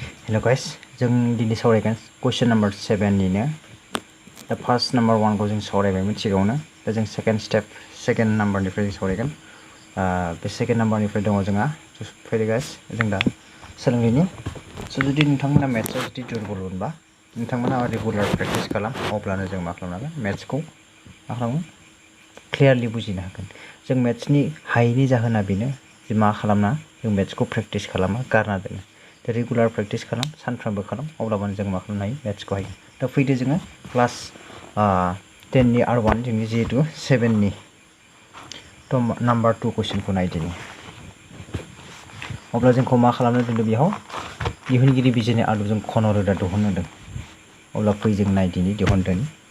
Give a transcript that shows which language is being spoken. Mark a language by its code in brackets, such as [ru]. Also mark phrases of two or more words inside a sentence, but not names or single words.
[en] Hello guys, [brx] जों दिनै सावरायगोन [en] question number 7 [brx] निनो दा [en] first number 1 [brx] खौ जों सावरायबायमोन सिगाङावनो दा जों [en] second number [brx] निफ्राय जों सावरायगोन बे [en] second number [brx] निफ्राय दङ जोंहा फैदो guys जों दा सोलोंनायनि जुदि नोंथांमोना maths आव जुदि दुरबलमोनबा नोंथांमोना [en] regular practice [brx] खालाम अब्लानो जों मा खालामनो हागोन maths खौ मा खालामो क्लियारलि बुजिनो हागोन जों maths नि हायैनि जाहोना बेनो जे मा खालामना जों maths खौ प्रेक्टिस खालामा गारना दोनो [en] regular practice [brx] खालाम सानफ्रामबो खालाम अब्लाबानो जों मा खालामनो हायो maths खौ हायो दा फैदो जोङो क्लास 10 नि R1 जोंनि जिहेतु 7 नि [en] number 2 question [brx] नायदिनि अब्ला जोंखौ मा खालामनो दोनदों बेयाव दिहुनगिरि बिजिरनाय आदबजों खन रोदा दिहुननो होदों अब्ला फै जों नायदिनि दिहुनदोनि